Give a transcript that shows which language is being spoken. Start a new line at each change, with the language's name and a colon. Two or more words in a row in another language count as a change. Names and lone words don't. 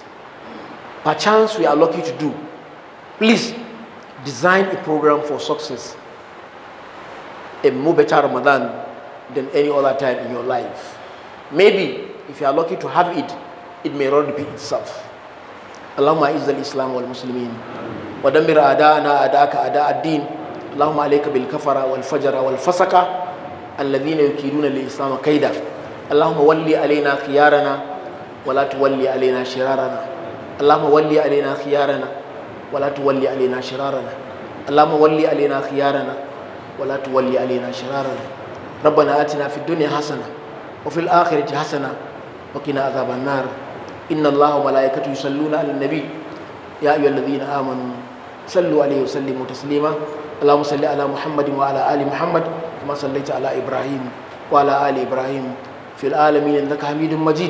English: Perchance we are lucky to do. Please design a program for success, a more better Ramadan than any other time in your life. Maybe if you are lucky to have it, it may not repeat itself.
Arabic: اللهم أعز الإسلام والمسلمين ودمر أعداءنا أعداءك أعداء الدين. اللهم عليك بالكفرة والفجرة والفسقة الذين يكيدون للإسلام كيدا. اللهم ول علينا خيارنا ولا تول علينا شرارنا. اللهم ول علينا خيارنا ولا تول علينا شرارنا. اللهم ول علينا خيارنا ولا تول علينا شرارنا. ربنا آتنا في الدنيا حسنة وفي الآخرة حسنة وقنا عذاب النار. إن الله وملائكته يصلون على النبي يا أيها الذين آمنوا صلوا عليه وسلموا تسليما. اللهم صل على محمد وعلى آل محمد كما صليت على إبراهيم وعلى آل إبراهيم في العالمين إنك حميد مجيد.